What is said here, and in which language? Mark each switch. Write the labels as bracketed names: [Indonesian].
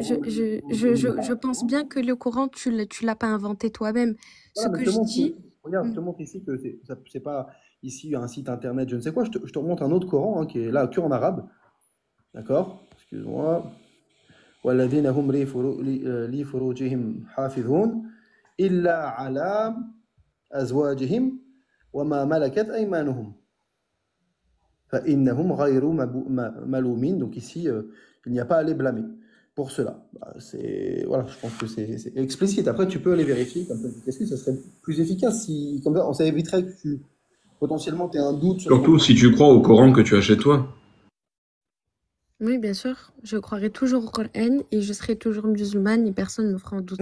[French] je pense bien que le Coran, tu l'as pas inventé toi-même. Ce Voilà, mais je te je montre, dis, regarde, je te montre ici que c'est pas ici un site internet, je ne sais quoi. Je te remonte un autre Coran hein, qui est là que en arabe. D'accord? Excuse-moi. [Arabic] والذين هم لفروجهم حافظون إلا على أزواجهم وما ملكت أيمانهم فإنهم غير ملومين. [French] Donc ici, il n'y a pas à les blâmer pour cela. Voilà, je pense que c'est explicite. Après, tu peux aller vérifier. Comme ça, est-ce que ça serait plus efficace si, comme ça éviterait que potentiellement tu aies un doute sur Surtout si tu crois au Coran que tu as chez toi. oui, bien sûr, je croirai toujours au Coran et je serai toujours musulmane et personne ne me fera en douter.